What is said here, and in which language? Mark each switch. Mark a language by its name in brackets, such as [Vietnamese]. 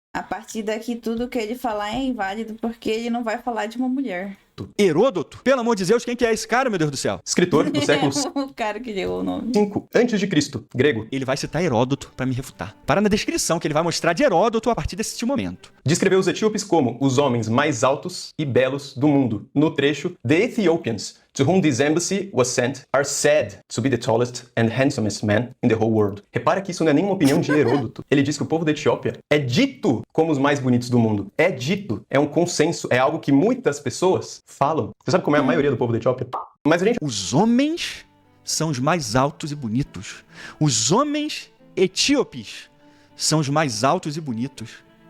[Portuguese] A partir daqui, tudo que ele falar é inválido, porque ele não vai falar de uma mulher. Heródoto? Pelo amor de Deus, quem que é esse cara, meu Deus do céu? Escritor do século O cara que deu o nome. 5 a.C., grego. Ele vai citar Heródoto pra me refutar. Para na descrição que ele vai mostrar de Heródoto a partir desse momento. Descreveu os etíopes como os homens mais altos e belos do mundo. No trecho, [English] The Ethiopians, to whom this embassy was sent, are said to be the tallest and handsomest men in the whole world. [Portuguese] Repara que isso não é nenhuma opinião de Heródoto. Ele diz que o povo da Etiópia é dito como os mais bonitos do mundo. É dito. É um consenso. É algo que muitas pessoas falam. Você sabe como é a maioria do povo da Etiópia? Mas a gente... Os homens são os mais altos e bonitos. Os homens etíopes são os mais altos e bonitos.